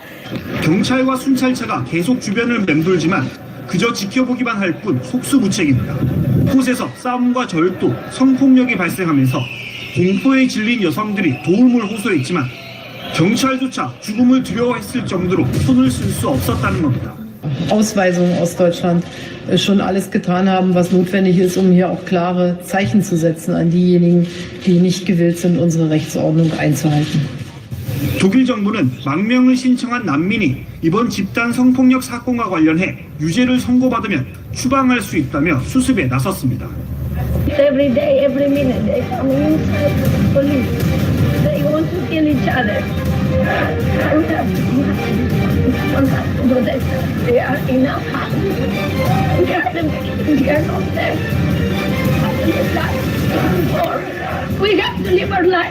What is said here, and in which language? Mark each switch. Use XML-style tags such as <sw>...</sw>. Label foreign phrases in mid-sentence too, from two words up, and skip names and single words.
<ko>경찰과 순찰차가 계속 주변을 맴돌지만 그저 지켜보기만 할 뿐 속수무책입니다. 곳에서 싸움과 절도, 성폭력이 발생하면서 공포에 질린 여성들이 도움을 호소했지만 경찰조차 죽음을 두려워했을 정도로 손을 쓸 수 없었다는 겁니다.</ko> <de>Ausweisungen aus Deutschland schon alles getan haben, was notwendig ist, um hier auch klare Zeichen zu setzen an diejenigen, die nicht gewillt sind, unsere Rechtsordnung einzuhalten.</de> <ko>독일 정부는 망명을 신청한 난민이 이번 집단 성폭력 사건과 관련해 유죄를 선고받으면 추방할 수 있다며 수습에 나섰습니다.</ko> <en>Every day, every minute, they come inside the police. They want to kill each other. We have to do that. They are enough. We are the victims. We are not them. We have to live our life.</en>